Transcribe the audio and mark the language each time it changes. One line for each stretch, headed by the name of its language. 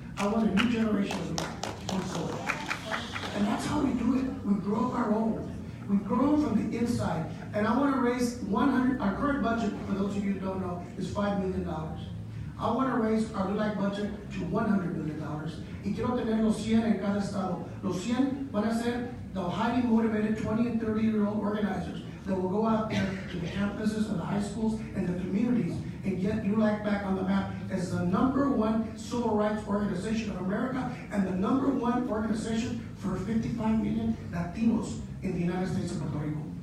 English: I want a new generation of LULAC. And that's how we do it. We grow our own. We grow from the inside. And I want to raise our current budget, for those of you who don't know, is $5 million. I want to raise our LULAC budget to $100 million.
Spanish: Y quiero tener los 100 en cada estado. Los 100 van a ser
English: the highly motivated 20 and 30-year-old organizers that will go out there to the campuses and the high schools and the communities and get LULAC back on the map as the #1 civil rights organization of America and the #1 organization for 55 million Latinos in the United States of Puerto Rico.